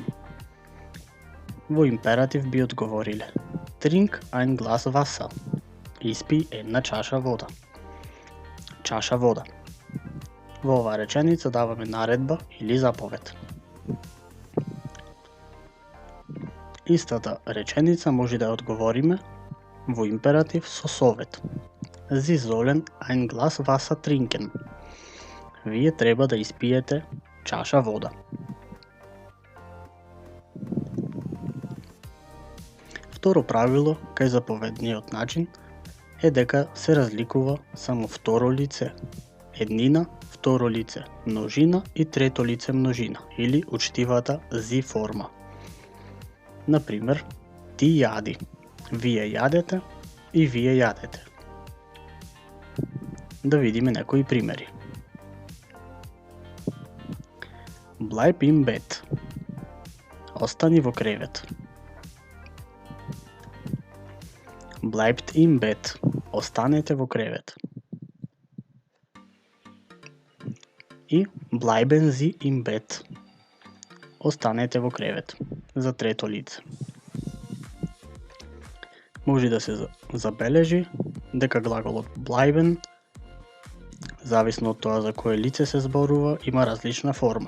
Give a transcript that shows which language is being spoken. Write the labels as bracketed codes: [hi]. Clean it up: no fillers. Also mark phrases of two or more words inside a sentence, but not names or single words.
[mk] Во императив би одговориле [de] Trink ein Glas Wasser, [mk] испи една чаша вода. Чаша вода. Во оваа реченица даваме наредба или заповед. Истата реченица може да ја одговориме во императив со совет. [de] Sie sollen ein Glas Wasser trinken. [mk] Вие треба да испиете чаша вода. Второ правило кај заповедниот начин е дека се разликува само второ лице еднина, второ лице множина и трето лице множина или учтивата зи форма. Например, ти јади, вие јадете и вие јадете. Да видиме некои примери. [de] Bleib im Bett. [mk] Остани во кревет. [de] Bleibt im Bett. [mk] Останете во кревет. И [de] bleiben Sie im Bett. [mk] Останете во кревет. За трето лице. Може да се забележи дека глаголот bleiben, зависно од тоа за кое лице се зборува, има различна форма.